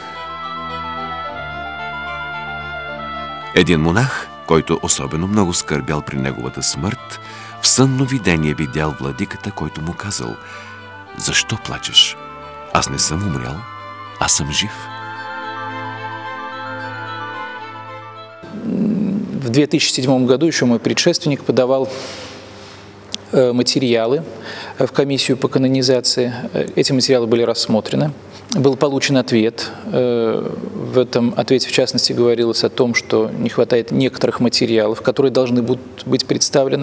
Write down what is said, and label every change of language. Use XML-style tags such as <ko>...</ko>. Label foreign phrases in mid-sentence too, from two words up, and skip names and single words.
<bg>Един монах, който особено много скърбял при неговата смърт, в сънно видение видял владиката, който му казал: „Защо плачеш? Аз не съм умрял, аз съм жив."</bg> <ru>В 2007 году еще мой предшественник подавал материалы в комиссию по канонизации. Эти материалы были рассмотрены. Был получен ответ. В этом ответе, в частности, говорилось о том, что не хватает некоторых материалов, которые должны будут быть представлены.</ru>